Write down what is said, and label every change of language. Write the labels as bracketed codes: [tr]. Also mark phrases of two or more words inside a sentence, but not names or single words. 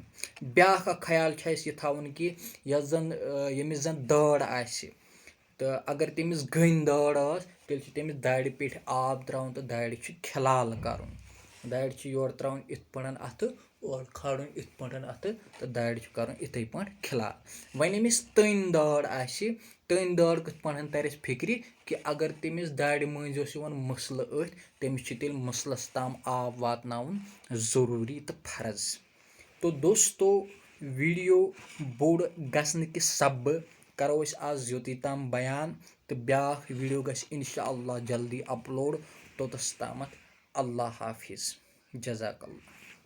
[ks] ब्याख ख्याल यह थवन कि यमिस जन दाड़ तो अगर तमिस गन दाड़ तेल तमिस दाड़ पे आब त्राउन तो दाड़ खिलाल कर दाड़ योर त्राउन इत पे अथ और खड़न इत पे अथ तो दाड़ कर इथे पे खिलाल। वन यमिस तन दाड़ तन दाड़ कथ पे तर फिक्र कि अगर तमिस दाड़ मज मसल अथ तमिस तेल मसलस ताम आब वातनाउन जरूरी तो फर्ज। तो दोस्तों वीडियो बोड़ गसन कि सब करो आज योत ताम बयान तो ब्याख वीडियो गस इंशाअल्लाह जल्दी अपलोड तोतस तामत अल्लाह हाफिज जज़ाकल्लाह।